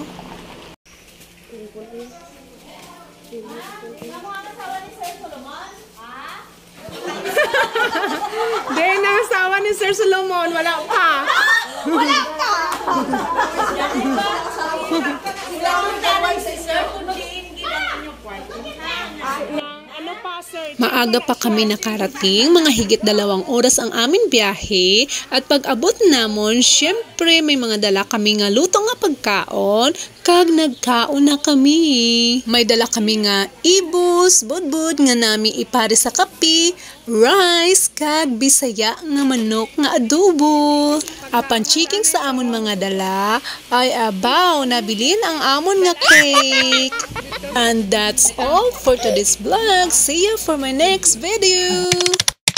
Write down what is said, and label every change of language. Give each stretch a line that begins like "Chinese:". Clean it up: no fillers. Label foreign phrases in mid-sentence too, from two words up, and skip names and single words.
Filipino: Dahil ang asawa ni Sir Solomon, wala pa. Wala pa! Maaga pa kami nakarating, mga higit 2 oras ang aming biyahe
Hiligaynon: at pag abot namon, syempre may mga dala kami nga luto nga pagkaon, kag nagkaon na kami. May dala kami nga ibus, budbud nga nami ipare sa kape, rice, kag bisaya nga manok nga adobo. Apan chiking sa amon mga dala, ay abaw, nabilin ang amon nga cake.
English: And that's all for today's vlog. See you for my next video.